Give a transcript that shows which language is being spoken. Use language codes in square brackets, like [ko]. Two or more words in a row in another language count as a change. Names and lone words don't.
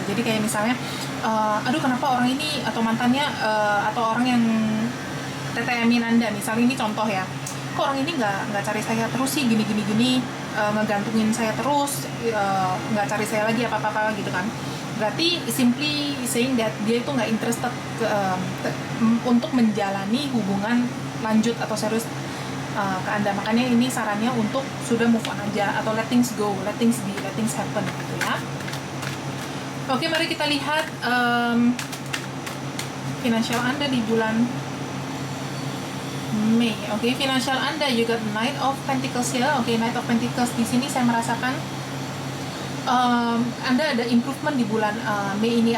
[id] Jadi kayak misalnya aduh kenapa orang ini atau mantannya atau orang yang TTM-in Anda, misalnya ini contoh ya, kok orang ini nggak cari saya terus sih, gini ngegantungin saya terus, nggak cari saya lagi apa gitu kan. Berarti [en] simply saying that [id] dia itu nggak interested untuk menjalani hubungan lanjut atau serius ke Anda. Makanya ini sarannya untuk sudah [en] move on [id] aja, atau [en] let things go, let things be, let things happen [id] gitu ya. Oke, mari kita lihat finansial Anda di bulan Mei. Oke, finansial Anda juga Knight of Pentacles ya. Oke, Knight of Pentacles di sini saya merasakan Anda ada improvement di bulan Mei ini.